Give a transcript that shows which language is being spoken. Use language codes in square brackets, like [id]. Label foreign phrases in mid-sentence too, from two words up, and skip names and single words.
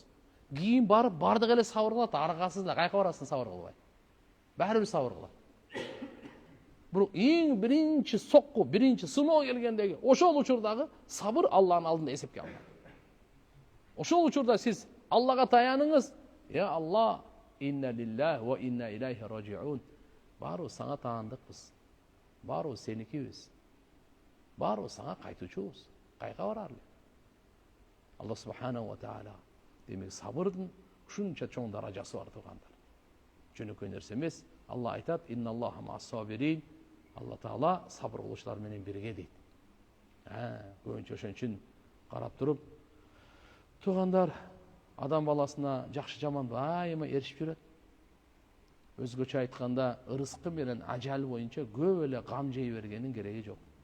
[ky] Кийин барып бардык эле сабыр кылат, аргасыз эле кайка барасың сабыр кылбай. Баары бир сабыр кылат. Бирок эң биринчи сокку, биринчи сыноо келгендеги ошол учурдагы сабыр Алланын алдында эсепке алынат. Ошол учурда сиз Аллага таяныңыз. Я Алла, [ar] إنا لله وإنا إليه راجعون. [ky] Баарыбыз сага таандыкпыз. Баарыбыз сеникибиз. Баарыбыз сага кайтуучубуз. Кайга барарлы? Алла [ar] سبحانه وتعالى [ky] демек сабырдын ушунча чоң даражасы бар туугандар. Жөнөкөй нерсе эмес. Алла айтат: [ar] "إن الله مع الصابرين." [ky] Алла таала сабыр кылуучулар менен бирге дейт. Көбүнчө ошон үчүн карап туруп, туугандар, адам баласына жакшы жаман дайыма эришип жүрөт. Өзгөчө айтканда, ырыскы менен ажал боюнча көп эле гам жей бергенин кереги жок.